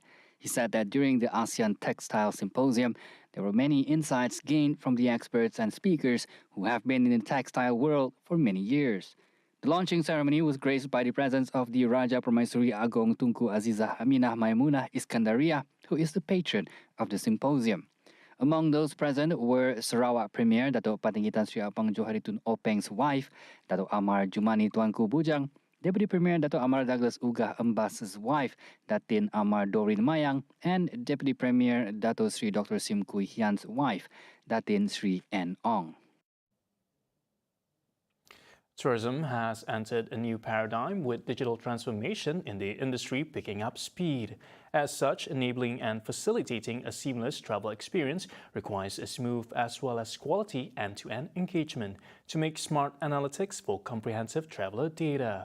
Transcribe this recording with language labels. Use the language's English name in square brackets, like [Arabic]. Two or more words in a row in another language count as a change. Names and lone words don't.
[English] He said that during the ASEAN Textile Symposium, there were many insights gained from the experts and speakers who have been in the textile world for many years. The launching ceremony was graced by the presence of the Raja Permaisuri Agong Tunku Azizah Aminah Maimunah Iskandaria, who is the patron of the symposium. Among those present were Sarawak Premier Datuk Patinggi Tan Sri Apang Johari Tun Openg's wife, Datuk Amar Jumani Tuanku Bujang, Deputy Premier Datuk Amar Douglas Ugah Embas's wife, Datin Amar Dorin Mayang, and Deputy Premier Datuk Sri Dr. Sim Kui Hian's wife, Datin Sri N. Ong. Tourism has entered a new paradigm with digital transformation in the industry picking up speed. As such, enabling and facilitating a seamless travel experience requires a smooth as well as quality end-to-end engagement to make smart analytics for comprehensive traveler data.